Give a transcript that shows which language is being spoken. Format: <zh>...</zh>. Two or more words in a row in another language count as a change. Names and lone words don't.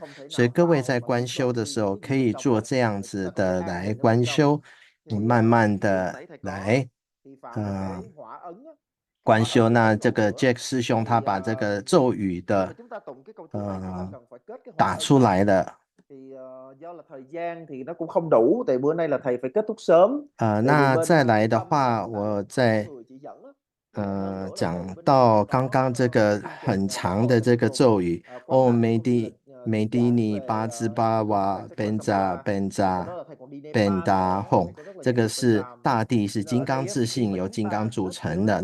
<zh>所以各位在观修的时候，可以做这样子的来观修，你慢慢的来，观修。那这个 Jack 师兄他把这个咒语的打出来了。</zh> <vi>do là thời gian thì nó cũng không đủ, tại bữa nay là thầy phải kết thúc sớm.</vi> <zh>那再来的话，我再讲到刚刚这个很长的这个咒语，Oh Medini 巴兹巴瓦</zh> <sa>Benza Benda Hong，</sa> <zh>这个是大地是金刚自性，由金刚组成的。</zh>